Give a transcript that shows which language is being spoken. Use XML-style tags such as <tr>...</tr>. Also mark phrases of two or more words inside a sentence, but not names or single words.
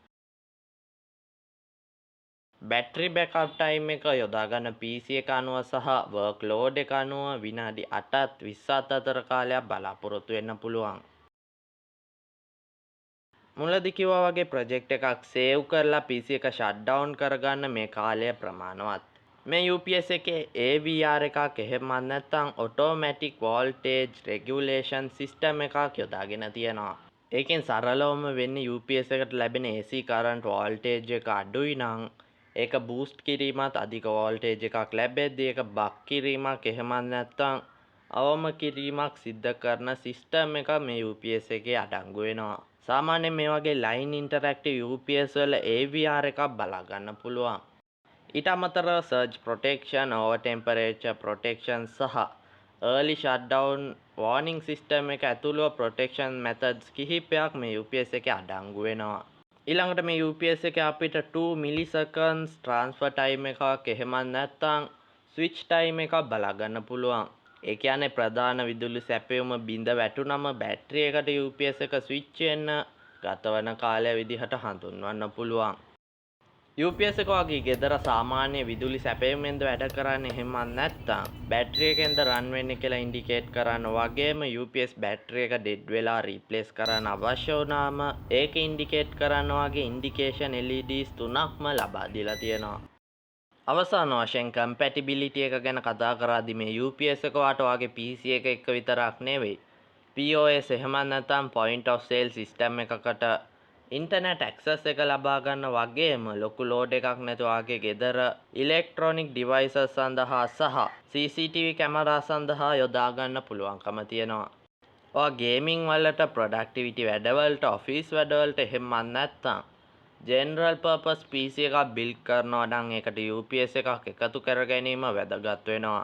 <si>බැටරි</si> <en>backup time</en> <si>එක යොදා ගන්න PC එක අනුව සහ workload එක අනුව විනාඩි 8ත් 20ත් අතර කාලයක් බලාපොරොත්තු වෙන්න පුළුවන්. මුලදී කිව්වා වගේ ප්‍රොජෙක්ට් එකක් සේව් කරලා PC එක</si> <en>shut down</en> <si>කරගන්න මේ කාලය ප්‍රමාණවත්. මේ UPS එකේ AVR එකක් එහෙමත් නැත්නම්</si> <en>automatic voltage regulation system</en> <si>එකක් යොදාගෙන තියෙනවා. ඒකෙන් සරලවම වෙන්නේ UPS එකට ලැබෙන</si> <en>AC current voltage</en> <si>එක අඩුයි නම් ඒක බූස්ට් කිරීමත් අධික voltage එකක් ලැබෙද්දී ඒක බක් කිරීමක් එහෙමත් නැත්නම් අවම කිරීමක් සිද්ධ කරන සිස්ටම් එක මේ UPS එකේ අඩංගු වෙනවා. සාමාන්‍යයෙන් මේ වගේ</si> <en>line interactive UPS</en> <si>වල AVR එකක් බලා ගන්න පුළුවන්. ඊට අමතරව</si> <en>surge protection, over temperature protection</en> <si>සහ</si> <en>early shutdown warning system</en> <si>එක ඇතුළුව</si> <en>protection methods</en> <si>කිහිපයක් මේ UPS එකේ අඩංගු වෙනවා. ඊළඟට මේ UPS එකේ අපිට 2</si> <en>milliseconds transfer time</en> <si>එකක් එහෙමත් නැත්නම්</si> <en>switch time</en> <si>එකක් බලා ගන්න පුළුවන්. ඒ කියන්නේ ප්‍රධාන විදුලි සැපයුම බිඳ වැටුනම බැටරි එකට UPS එක ස්විච් වෙන්න ගතවන කාලය විදිහට හඳුන්වන්න පුළුවන්. UPS එක වගේ ගෙදර සාමාන්‍ය විදුලි සැපයුමෙන්ද වැඩ කරන්නේ එහෙමත් නැත්නම් බැටරි එකෙන්ද රන් වෙන්නේ කියලා ඉන්ඩිකේට් කරන්න වගේම UPS බැටරි එක ඩෙඩ් වෙලා රීප්ලේස් කරන්න අවශ්‍ය වුණාම ඒක ඉන්ඩිකේට් කරන්න වගේ ඉන්ඩිකේෂන් LEDs තුනක්ම ලබා දීලා තියෙනවා. අවසාන වශයෙන් කම්පැටිබිලිටි එක ගැන කතා කරද්දී මේ UPS එක වගේ PC එක එක්ක විතරක් නෙවෙයි POS එහෙමත් නැත්නම්</si> <en>point of sale system</en> <si>එකකට</si> <en>internet access</en> <si>එක ලබා ගන්න වගේම ලොකු ලෝඩ් එකක් නැතුව ආගේ ගෙදර</si> <en>electronic devices</en> <si>සඳහා සහ CCTV කැමරා සඳහා යොදා ගන්න පුළුවන්කම තියෙනවා. ඔයා ගේමින් වලට ප්‍රොඩක්ටිවිටි වැඩවලට ඔෆිස් වැඩවලට එහෙමත් නැත්නම්</si> <en>general purpose</en> <si>PC එකක් බිල්ඩ් කරනවා නම් ඒකට UPS එකක් එකතු කර ගැනීම වැදගත් වෙනවා.</si>